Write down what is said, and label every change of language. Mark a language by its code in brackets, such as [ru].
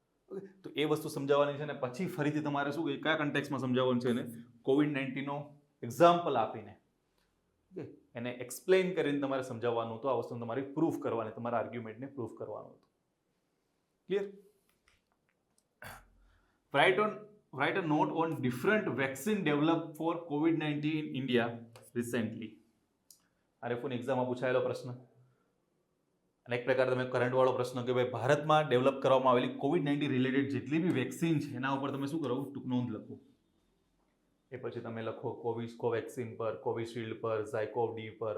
[gu] Okay, તો એ વસ્તુ સમજાવવાની છે. અને પછી ફરીથી તમારે શું કયા કન્ટેક્સમાં સમજાવવાનું છે એને COVID-19નો એક્ઝામ્પલ આપીને, ઓકે, એને એક્સપ્લેન કરીને તમારે સમજાવવાનું હતું. આ વસ્તુ તમારી પ્રૂફ કરવાની, તમારા આર્ગ્યુમેન્ટને પ્રૂફ કરવાનું હતું. Clear? [en] Write a note on different vaccine developed for COVID-19 in India recently. [gu] RFOની એક્ઝામમાં પૂછાયેલો પ્રશ્ન. અને એક પ્રકાર તમે કરંટ વાળો પ્રશ્ન કે ભાઈ ભારતમાં ડેવલપ કરવામાં આવેલી COVID-19 રિલેટેડ જેટલી બી વેક્સિન છે એના ઉપર તમે શું કરો, ટૂંક નોંધ લખો. એ પછી તમે લખો કોવેક્સિન પર, કોવિશિલ્ડ પર, ઝાયકોવ-ડી પર.